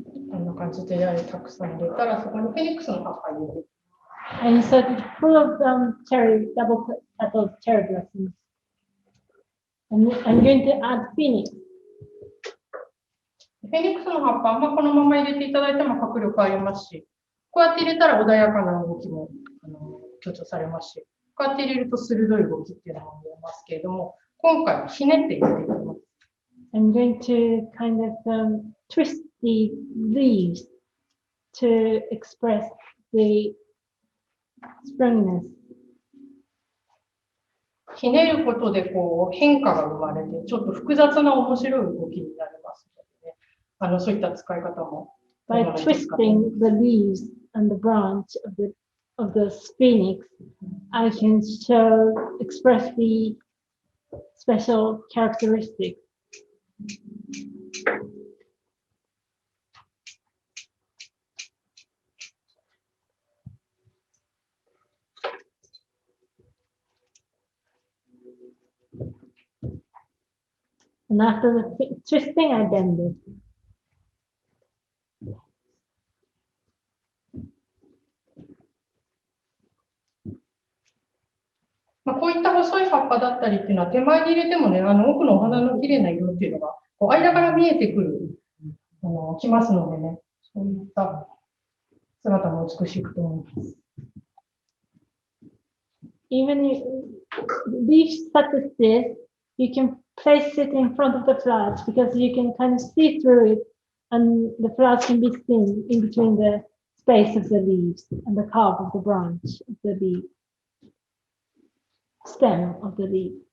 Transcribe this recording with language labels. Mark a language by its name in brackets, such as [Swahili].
[Japanese] こんな感じでたくさん入れたら、そこにフェニックスの葉っぱ入れる。 [English] And so it's full of cherry, double petaled cherry blossoms. And I'm going to add phoenix. [Japanese] フェニックスの葉っぱ、このまま入れていただいても迫力ありますし、こうやって入れたら穏やかな動きも強調されますし、こうやって入れると鋭い動きっていうのも見えますけれども、今回はひねって入れていきます。 [English] I'm going to kind of twist the leaves to express the springiness. [Japanese] ひねることで変化が生まれて、ちょっと複雑な面白い動きになりますのでね、そういった使い方も。 [English] By twisting the leaves and the branch of the phoenix, I can express the special characteristics. And after the twisting, I bend it. [Japanese] こういった細い葉っぱだったりっていうのは手前に入れてもね、奥のお花の綺麗な色っていうのが間から見えてくる、きますのでね、そういった姿も美しいと思います。 [English] Even leaves such as this, you can place it in front of the flowers because you can kind of see through it, and the flowers can be seen in between the space of the leaves and the curve of the branch of the leaf, stem of the leaf.